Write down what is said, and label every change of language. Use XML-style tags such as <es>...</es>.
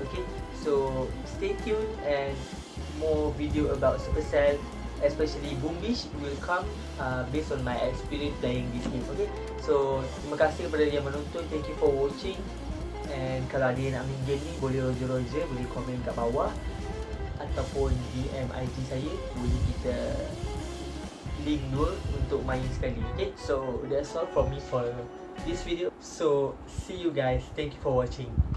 <en>Okay, so stay tuned and more video about Supercell, especially Boom Beach will come based on my experience playing this game.</en> <ms>Okay, so terima kasih kepada yang menonton.</ms> <en>Thank you for watching.</en> <ms>And kalau ada yang nak main game ni, boleh roger, boleh komen kat bawah ataupun DM IG saya, boleh kita link dua untuk main sekali.</ms> <en>Okay, so that's all from me for this video. So see you guys, thank you for watching.</en>